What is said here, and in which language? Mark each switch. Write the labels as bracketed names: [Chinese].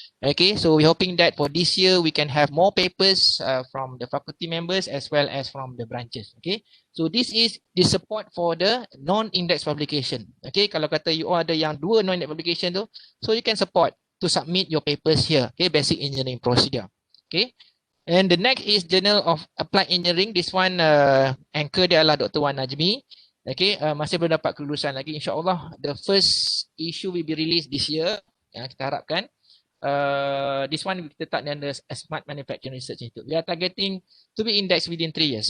[English] Okay, so we're hoping that for this year we can have more papers from the faculty members as well as from the branches. Okay, so this is the support for the non-index publication. Okay, [Malay] kalau kata [English] you all [Malay] ada yang dua [English] non-index publication tu, so you can support to submit your papers here. Okay, basic engineering procedure. Okay, and the next is Journal of Applied Engineering. This one anchor [Malay] dia adalah Dr. Wan Najmi. Okay, masih belum dapat kelulusan lagi. [English] InsyaAllah the first issue will be released this year. [Malay] Yang kita harapkan. [English] This one [Malay] kita letak [English] under Smart Manufacturing Research Institute. We are targeting to be indexed within 3 years.